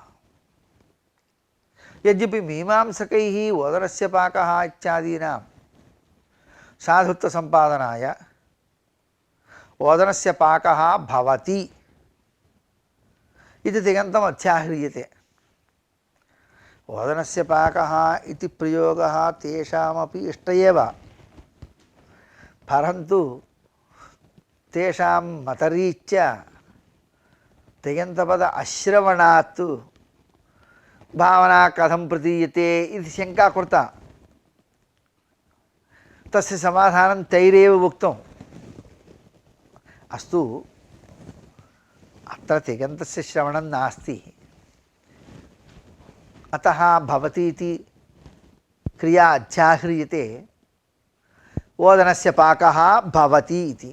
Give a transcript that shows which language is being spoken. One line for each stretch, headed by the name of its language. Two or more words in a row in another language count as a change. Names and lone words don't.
Sanskrit: यद्यपि मीमांसकैः ओदनस्य पाकः इत्यादीनां साधुत्वसम्पादनाय ओदनस्य पाकः भवति इति तिङन्तम् अध्याह्रियते। ओदनस्य पाकः इति प्रयोगः तेषामपि इष्ट एव, परन्तु తేషాం మతరీత్యా తిగంతపద అశ్రవణాత్ భావనా కథం ప్రతీయతే ఇది శంకా కృత. తస్య సమాధానం తైరేవ ఉక్తం. అస్తు అత్ర తిగంతస్య శ్రవణం నాస్తి, అతః భవతి ఇతి క్రియా అధ్యాహ్రియతే, ఓదనస్య పాకः భవతి ఇతి.